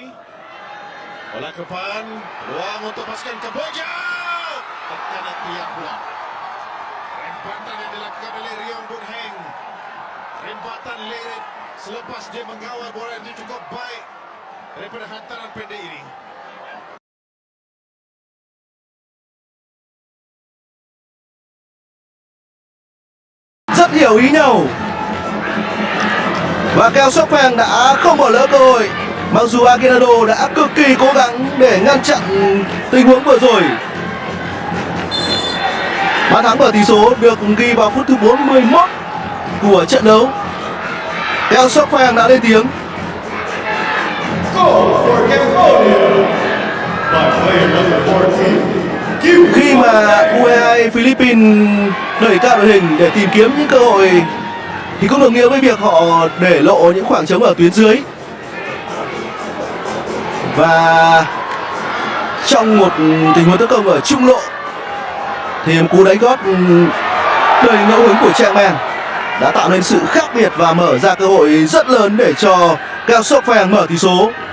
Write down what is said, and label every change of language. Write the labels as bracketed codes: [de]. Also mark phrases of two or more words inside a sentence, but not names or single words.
[ms] Bola ke depan. Peluang untuk pasukan Kamboja. Tekanan tiang pula. Rempatan yang dilakukan oleh Riong Boon Heng. Rempatan leret selepas dia mengawal bola itu cukup baik daripada hantaran pendek ini. [vi] Rất hiểu ý nhau. Và kèo sốc phèn đã không bỏ lỡ cơ hội. Mặc dù Aguinaldo đã cực kỳ cố gắng để ngăn chặn tình huống vừa rồi. Bàn thắng mở tỷ số được ghi vào phút thứ 41 của trận đấu. Eo Sok Phang đã lên tiếng. [en] Goal for Cambodia by player number 14. [vi] Khi mà U22 Philippines đẩy cao đội hình để tìm kiếm những cơ hội thì cũng đồng nghĩa với việc họ để lộ những khoảng trống ở tuyến dưới. Và trong một tình huống tấn công ở trung lộ thì một cú đánh gót đầy ngẫu hứng của Trang Man đã tạo nên sự khác biệt và mở ra cơ hội rất lớn để cho Cao Sok Phang mở tỷ số.